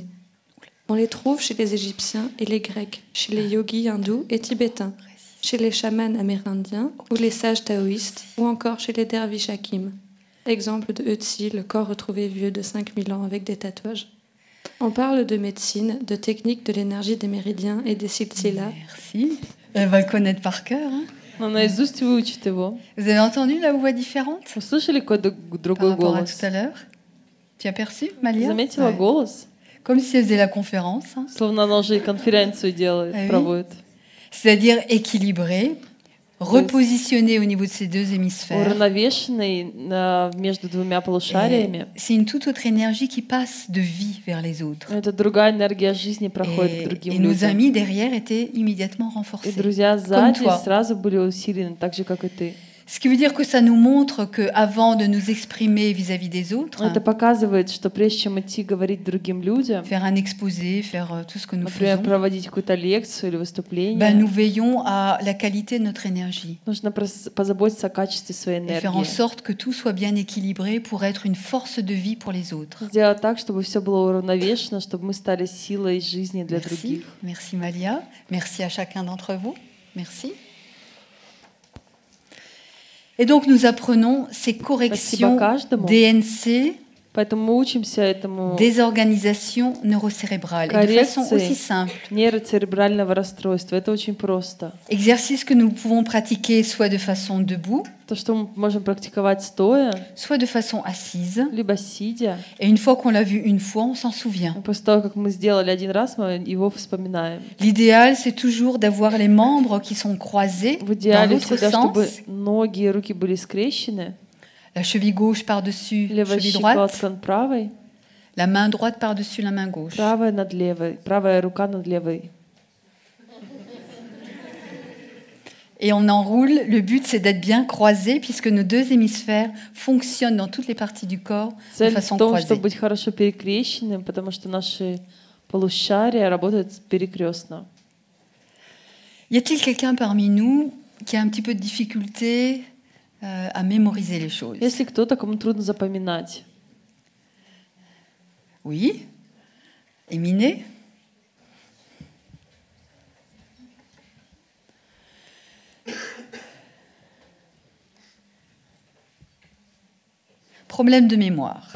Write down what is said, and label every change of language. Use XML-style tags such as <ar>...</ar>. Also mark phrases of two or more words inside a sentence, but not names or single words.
<fr>On les trouve chez les Égyptiens et les Grecs, chez les yogis hindous et tibétains, chez les chamans amérindiens ou les sages taoïstes, ou encore chez les derviches hakim. Exemple de Ötzi, le corps retrouvé vieux de 5000 ans avec des tatouages. On parle de médecine, de technique de l'énergie des méridiens et des silsilas. Merci. Elle va le connaître par cœur. Hein.</fr> <ru>Но наизусть выучит его.</ru> <fr>Vous avez entendu la voix différente</fr> <ru>Вы слышали какой-то</ru> <fr>par</fr> <ru>другой</ru> <fr>rapport à</fr> <ru>голос?</ru> <fr>tout à l'heure? Tu as perçu, Malia?</fr> <ru>Заметила</ru> <fr>Ouais.</fr> <ru>голос?</ru> <fr>Comme si elle faisait la conférence. Hein.</fr> <ru>Словно она уже и конференцию делает,</ru> <fr>Ah oui.</fr> <ru>проводит.</ru> <fr>C'est-à-dire équilibré, repositionné au niveau de ces deux hémisphères.</fr> <ru>Уравновешенный между двумя</ru> <fr>Et</fr> <ru>полушариями.</ru> <fr>c'est une toute autre énergie qui passe de vie vers les autres.</fr> <ru>Это другая энергия жизни проходит к</ru> <fr>Et</fr> <ru>другим</ru> <fr>nos</fr> <ru>людям.</ru> <fr>amis derrière étaient immédiatement</fr> <ru>И</ru> <fr>renforcés.</fr> <ru>друзья сзади</ru> <fr>toi.</fr> <ru>сразу были усилены, так же, как и ты.</ru> <fr>Ce qui veut dire que ça nous montre qu'avant de nous exprimer vis-à-vis des autres,</fr> <ru>Это показывает, что прежде чем идти говорить другим людям,</ru> <fr>faire un exposé, faire tout ce que nous</fr> <ru>например,</ru> <fr>faisons,</fr> <ru>проводить какую-то лекцию или выступление,</ru> <fr>ben, nous veillons à la qualité de notre énergie</fr> <ru>нужно позаботиться о качестве своей</ru> <fr>et faire en</fr> <ru>энергии.</ru> <fr>sorte que tout soit bien équilibré pour être une force de vie pour les autres.</fr> <ru>Сделать так, чтобы все было уравновешено, чтобы мы стали силой жизни для</ru> <fr>Merci,</fr> <ru>других.</ru> <fr>merci Malia, merci à chacun d'entre vous, merci. Et donc nous apprenons ces corrections</fr> <ru>каждому.</ru> <fr>DNC,</fr> <ru>Поэтому мы учимся этому</ru> <fr>désorganisation neurocérébrale, et de façon aussi</fr> <ru>коррекции</ru> <fr>simple.</fr> <ru>нейроцеребрального расстройства. Это очень просто.</ru> <fr>Exercice que nous pouvons pratiquer soit de façon debout,</fr> <ru>То, что мы можем практиковать стоя,</ru> <fr>soit de façon assise.</fr> <ru>либо сидя.</ru> <fr>Et une fois qu'on l'a vu une fois, on s'en souvient.</fr> <ru>И после того, как мы сделали один раз, мы его вспоминаем.</ru> <fr>L'idéal, c'est toujours d'avoir les membres qui sont croisés</fr> <ru>В</ru> <fr>dans</fr> <ru>идеале</ru> <fr>l'autre</fr> <ru>всегда,</ru> <fr>sens.</fr> <ru>чтобы ноги и руки были скрещены,</ru> <fr>La cheville gauche par-dessus,</fr> <ru>левая</ru> <fr>cheville droite.</fr> <ru>щиколотка над правой,</ru> <fr>La main droite par-dessus la main gauche.</fr> <ru>правая над левой, правая рука над левой.</ru> <fr>Et on enroule. Le but, c'est d'être bien croisés, puisque nos deux hémisphères fonctionnent dans toutes les parties du corps de</fr> <ru>Цель</ru> <fr>façon</fr> <ru>в том,</ru> <fr>croisée.</fr> <ru>чтобы быть хорошо перекрещенным, потому что наши полушария работают перекрестно.</ru> <fr>Y a-t-il quelqu'un parmi nous qui a un petit peu de difficulté à mémoriser les choses?</fr> <ru>Если кто-то, кому трудно запоминать,</ru> <fr>Oui. Éminé? Problème de mémoire.</fr>